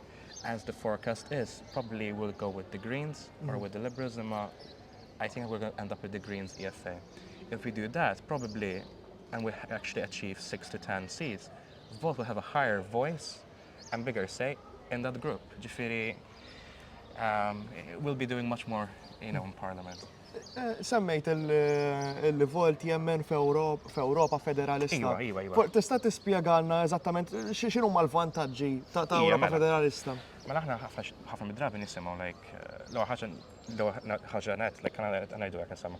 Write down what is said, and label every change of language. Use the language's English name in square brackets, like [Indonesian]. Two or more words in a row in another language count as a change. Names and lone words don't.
[English] As the forecast is, probably we'll go with the Greens or with the Liberals, and I think we're going to end up with the Greens EFA. If we do that, probably, and we actually achieve 6 to 10 seats, Volt will have a higher voice and bigger say in that group. Ġifiri, we'll be doing much more, you know, in Parliament. [Maltese] Semmejt il-Volt jemmen f'Ewropa federalista. Iwa. Tista' tispjegalna eżattament x'inhu l-vantaġġi ta' Ewropa federalista? Mela aħna ħafna mid-drabi nisimgħu ħaġa net, ngħidu hekk insomma.